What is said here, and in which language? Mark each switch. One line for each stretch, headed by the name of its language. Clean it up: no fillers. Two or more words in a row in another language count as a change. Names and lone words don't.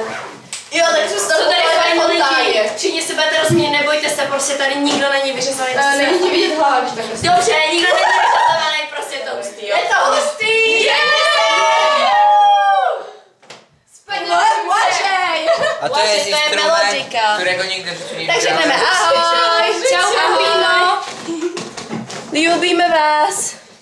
Czech: Jo, tak jsme Co tady fajn lidi, fontáně. všichni se budete rozumět, nebojte se, prostě tady nikdo není vyřezaný. Není ti vidět hlava, když takhle stojí. Dobře, nikdo není vyřazaný, prostě je to hustý, jo. Je to hustý! Mladšej!
Polish: A to Właśnie, jest to jest instrument, melodyka. którego nigdy w życiu nie
Czech: Tak widziałem. řekneme ahoj, čau, ahoj. Ljubíme vás.